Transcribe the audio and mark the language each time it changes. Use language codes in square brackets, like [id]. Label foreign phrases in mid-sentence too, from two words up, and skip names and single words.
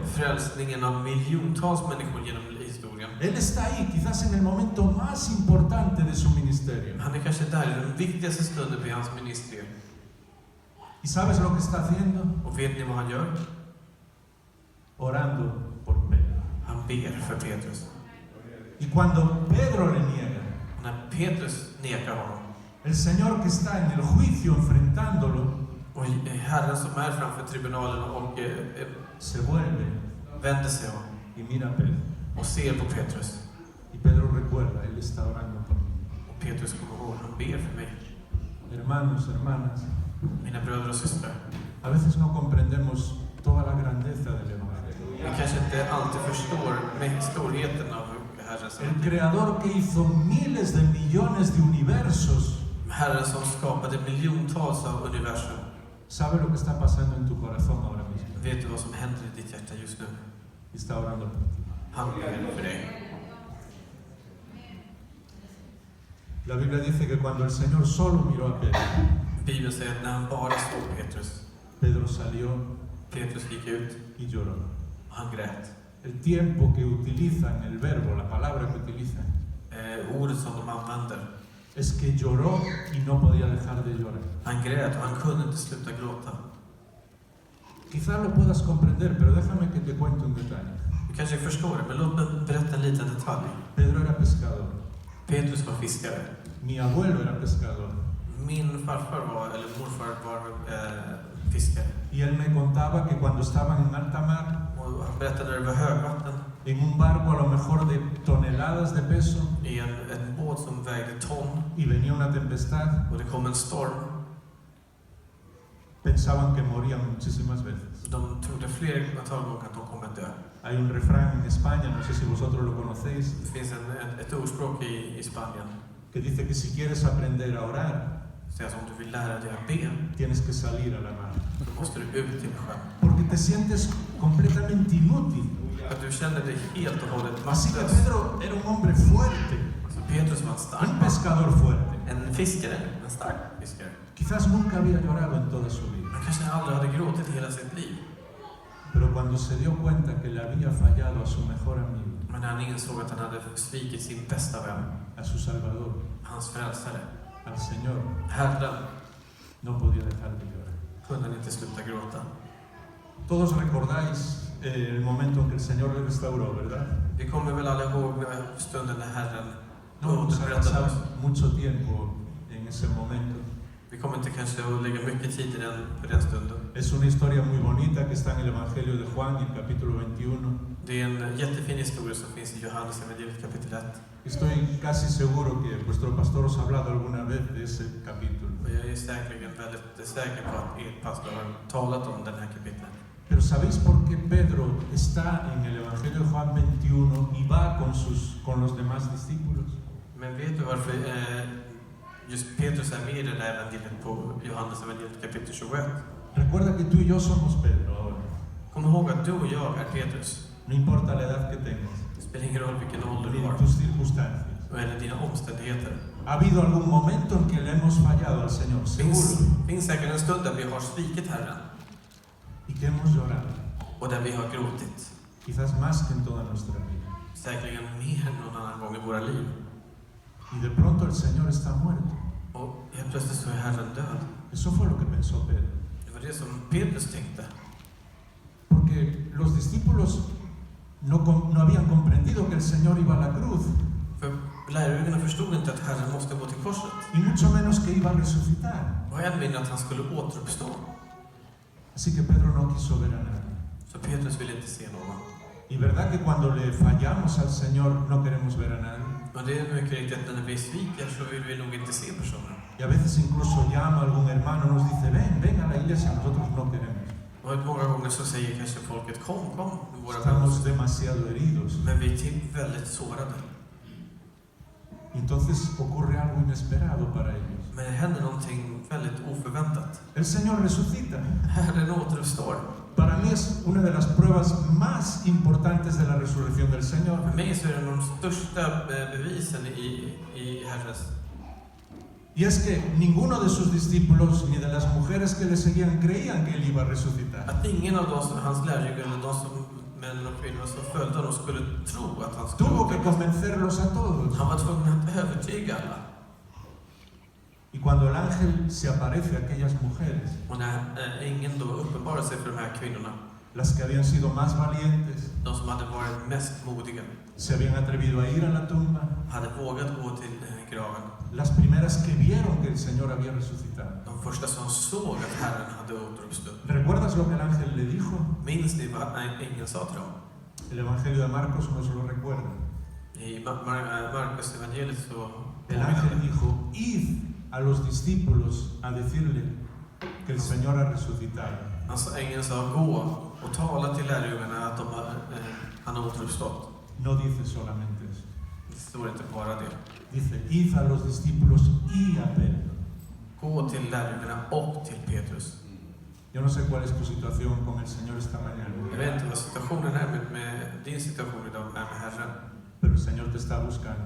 [sv] Frälsningen av miljontals människor genom historien. [es] Él está ahí, quizás en el momento más importante de su ministerio. [sv] Han är kanske där i den viktigaste stunden i hans ministerium. [es] ¿Y sabes lo que está haciendo? [sv] Och vet ni vad han gör? [es] Orando por Pedro. [sv] Han ber för Petrus. [es] Y cuando Pedro le niega, [sv] Och när Petrus nekar honom, [es] el Señor que está en el juicio enfrentándolo, [sv] och Herren som är framför tribunalen och [es] se vuelve [sv] vänder sig om [es] y mira a Pedro. [sv] och ser på Petrus. [es] Y Pedro recuerda, Él está orando por mí. [sv] Och Petrus kommer ihåg, han ber för mig. [es] Hermanos, hermanas, [sv] Mina bröder och systrar. [es] a veces no comprendemos toda la grandeza del Evangelio. [sv] Vi kanske inte alltid förstår med storheten av Herrens [es] El Creador que hizo miles de millones de universos, [sv] Herren som skapade miljontals av universum. [es] sabe lo que está pasando en tu corazón ahora mismo. [sv] Vet du vad som händer i ditt hjärta just nu? [es] Y está orando por ti. [sv] Han ber för dig. [es] La Biblia dice que cuando el Señor solo miró a Pedro, [sv] Bibeln säger att när han bara såg Petrus, [es] Pedro salió [sv] Petrus gick ut [es] y lloró. [sv] och han grät. [es] El tiempo que utilizan, el verbo, la palabra que utilizan, [sv] Ordet som de använder. [es] es que lloró y no podía dejar de llorar. [sv] Han grät och han kunde inte sluta gråta. [es] Quizás lo puedas comprender, pero déjame que te cuente un detalle. [sv] Du kanske förstår det, men låt mig berätta en liten detalj. [es] Pedro era pescador. [sv] Petrus var fiskare. [es] Mi abuelo era pescador. [sv] Min farfar var, eller morfar var fiskare. [es] Y él me contaba que cuando estaban en alta mar, [sv] Och han berättade när det var högvatten, [es] en un barco a lo mejor de toneladas de peso, [sv] i en båt som vägde ton, [es] y venía una tempestad, [sv] och det kom en storm. [es] pensaban que morían muchísimas veces. [sv] De trodde flertal gånger att de kommer att dö. [es] Hay un refrán en España, no sé si vosotros lo conocéis, [sv] Det finns ett ordspråk i Spanien. [es] que dice que si quieres aprender a orar, [sv] Så att om du vill lära dig att be, [es] tienes que salir a la mar. [sv] då måste du ut till sjön. [es] Porque te sientes completamente inútil. [sv] Att du känner dig helt och hållet [es] Así que [sv] maktlös. [es] Pedro era un hombre fuerte, [sv] Så Petrus var en stark [es] un [sv] man. [es] pescador fuerte. [sv] En fiskare, en stark fiskare. [es] Quizás nunca había llorado en toda su vida, [sv] Han kanske aldrig hade gråtit i hela sitt liv. [es] pero cuando se dio cuenta que le había fallado a su mejor amigo, [sv] Men när han insåg att han hade svikit sin bästa vän, [es] a su Salvador, [sv] hans frälsare, [es] al Señor, [sv] Herren, [es] no podía dejar de llorar. [sv] kunde han inte sluta gråta. [es] Todos recordáis el momento en que el Señor le restauró, ¿verdad? [sv] Vi kommer väl alla ihåg stunden när Herren [es] No vamos a [sv] återupprättade [es] pasar [sv] oss. [es] mucho tiempo en ese momento. [sv] Vi kommer inte kanske att lägga mycket tid i på den stunden. [es] Es una historia muy bonita que está en el Evangelio de Juan, en capítulo 21. [sv] Det är en jättefin historia som finns i Johannes evangeliet kapitel 1. [es] Estoy casi seguro que vuestro pastor os ha hablado alguna vez de ese capítulo. [sv] Och jag är säkerligen väldigt säker på att er pastor har talat om den här kapitlet. [es] Pero ¿sabéis por qué Pedro está en el Evangelio de Juan 21 y va con los demás discípulos? [sv] Men vet du varför just Petrus är med i det där evangeliet på Johannes evangeliet kapitel 21? [es] Recuerda que tú y yo somos Pedro ahora. [sv] Kom ihåg att du och jag är Petrus. [es] No importa la edad que tengas, [sv] Det spelar ingen roll vilken ålder du [es] ni [sv] har [es] tus circunstancias. [sv] eller dina omständigheter. [es] Ha habido algún momento en que le hemos fallado al Señor, seguro, [sv] Finns säkert en stund där vi har svikit Herren [es] y que hemos llorado, [sv] och där vi har gråtit. [es] quizás más que en toda nuestra vida. [sv] Säkerligen mer än någon annan gång i våra liv. [es] Y de pronto el Señor está muerto. [sv] Och helt plötsligt så är Herren död. [es] Eso fue lo que pensó Pedro. [sv] Det var det som Petrus tänkte. [es] Porque los discípulos no habían comprendido que el Señor iba a la cruz, [sv] För lärjungarna förstod inte att Herren måste gå till korset. [es] y mucho menos que iba a resucitar. [sv] Och än mindre att han skulle återuppstå. [es] Así que Pedro no quiso ver a nadie. [sv] Så Petrus ville inte se någon. [es] Y verdad que cuando le fallamos al Señor no queremos ver a nadie. [sv] Och det är mycket riktigt att när vi sviker så vill vi nog inte se personen. [es] Y a veces incluso llama a algún hermano y nos dice, ven a la iglesia, nosotros no queremos. [sv] Och många gånger så säger kanske folket kom med våra [es] Estamos [sv] vänner. [es] demasiado heridos. [sv] Men vi är väldigt sårade. [es] Y entonces ocurre algo inesperado para ellos. [sv] Men det händer någonting väldigt oförväntat. [es] El Señor resucita. [sv] Herren återuppstår. [es] Para mí es una de las pruebas más importantes de la resurrección del Señor. [sv] För mig så är det de största bevisen i Herrens. [es] Y es que ninguno de sus discípulos ni de las mujeres que le seguían creían que Él iba a resucitar. [sv] Att ingen av hans lärjungar eller de som män och kvinnor som följde honom skulle tro att han skulle [es] Tuvo que [sv] återuppstå. [es] convencerlos a todos. [sv] Han var tvungen att övertyga alla. [es] Y cuando el ángel se aparece a aquellas mujeres, [sv] Och när ingen då uppenbarade sig för de här kvinnorna, [es] las que habían sido más valientes, [sv] de som hade varit mest modiga, [es] se habían atrevido a ir a la tumba, [sv] hade vågat gå till graven. [es] las primeras que vieron que el Señor había resucitado. [sv] De första som såg att Herren hade återuppstått. [es] ¿Recuerdas lo que el ángel le dijo? [sv] Minns ni vad ängeln sa till dem? [es] El Evangelio de Marcos nos lo recuerda. [sv] I Markus evangeliet så [es] El ángel dijo, id a los discípulos a decirle que el Señor ha resucitado. [sv] alltså ängeln sa gå och tala till lärjungarna att han har återuppstått. [es] No dice solamente eso. [sv] Det står inte bara det. [es] Dice, id a los discípulos y a Pedro. [sv] Gå till lärjungarna och till Petrus. [es] Yo no sé cuál es tu situación con el Señor esta mañana, [sv] Jag vet inte vad situationen är med din situation idag är med Herren. [es] pero el Señor te está buscando.